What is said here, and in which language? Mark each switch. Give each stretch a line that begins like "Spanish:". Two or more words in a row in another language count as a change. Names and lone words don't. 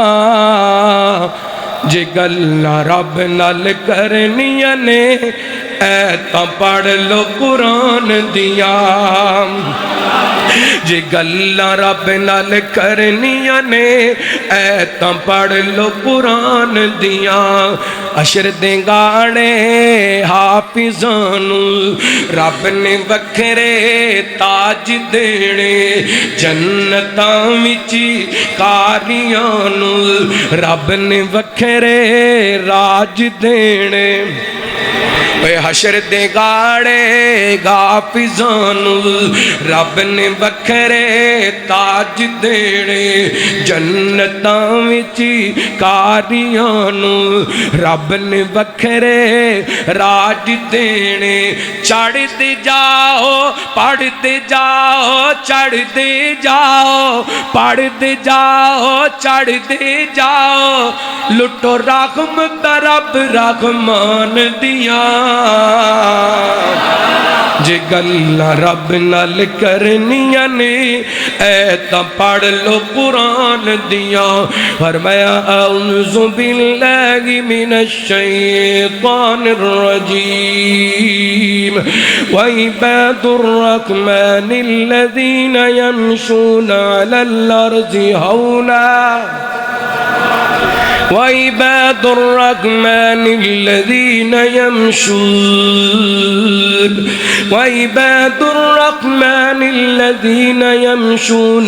Punjabi: جے گلاں رب نال کرنیاں نے ایتاں پڑھ لو قرآن دیاں، جے گلاں رب نال کرنیاں نے ایتاں پڑھ لو قرآن دیاں۔ اشر دے گاڑے حافظانو رب نے وکھرے تاج دینے، جنتاں وچ کاریانو رب نے وکھرے راج دینے۔ اے حشر دے گاڑے حافظانو رب نے وکھرے تاج دینے، جنتاں وچ کاریانو رب نے وکھرے راج دینے۔ چڑھتے جاؤ پڑھتے جاؤ، چڑھتے جاؤ پڑھتے جاؤ، چڑھتے جاؤ، لٹو رحمت رب رحمان دیاں، جے گلاں رب نال کرنیاں نے ایتاں پڑھ لو قرآن دیاں۔
Urdu: فرمایا
Arabic: اعوذ باللہ من الشیطان الرجیم، وعباد الرحمن الذین یمشون علی الارض ہونا، وعباد الرحمن الذين يمشون، وعباد الرحمن الذين يمشون